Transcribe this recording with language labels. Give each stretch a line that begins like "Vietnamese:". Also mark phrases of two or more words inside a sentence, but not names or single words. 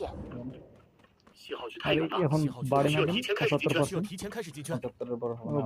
Chinese: 信号区太远了，
Bangla: এখন বাড়ে না কেন?
Chinese: 需要提前开始进圈。
Bangla: 75 এর পর হবে না।